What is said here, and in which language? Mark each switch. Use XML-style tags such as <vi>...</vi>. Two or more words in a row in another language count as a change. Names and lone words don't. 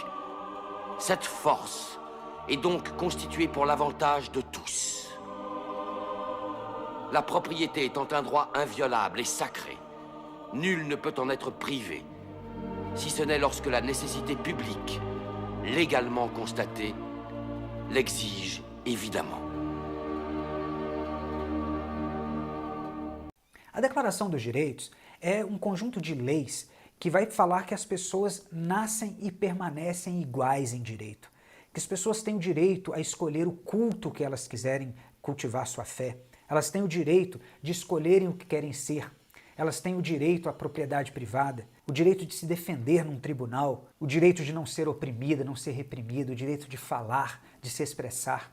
<fr>Cette force est donc constituée pour l'avantage de tous. La propriété étant un droit inviolable et sacré, nul ne peut en être privé, si ce n'est lorsque la nécessité publique, légalement constatée, l'exige évidemment.</fr> <pt>A Declaração dos Direitos é um conjunto de leis que vai falar que as pessoas nascem e permanecem iguais em direito, que as pessoas têm o direito a escolher o culto que elas quiserem cultivar sua fé, elas têm o direito de escolherem o que querem ser, elas têm o direito à propriedade privada, o direito de se defender num tribunal, o direito de não ser oprimida, não ser reprimida, o direito de falar, de se expressar.</pt>